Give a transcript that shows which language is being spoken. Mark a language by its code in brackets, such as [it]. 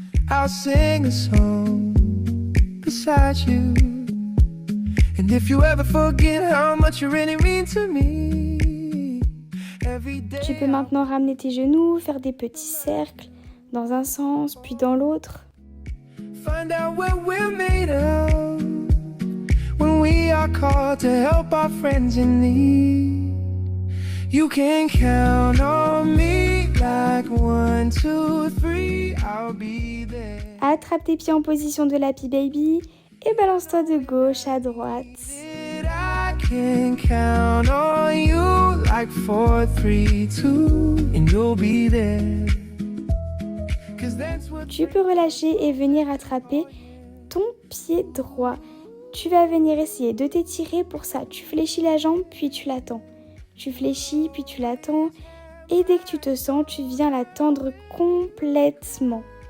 [en] I'll sing a song beside you. And if you ever forget how much you really mean to me. [fr] Tu peux maintenant ramener tes genoux, faire des petits cercles dans un sens puis dans l'autre. [en] Find out what we're made of when we are called to help our friends in need. You can count on me like 1, 2, 3, I'll be there. [fr] Attrape tes pieds en position de l'Happy Baby et balance-toi de gauche à droite. [en] I can count on you like 4, 3, 2, and you'll be there. [fr] Tu peux relâcher et venir attraper ton pied droit. Tu vas venir essayer de t'étirer. Pour ça, tu fléchis la jambe puis tu la tends. Tu fléchis puis tu la tends. Et dès que tu te sens, tu viens la tendre complètement.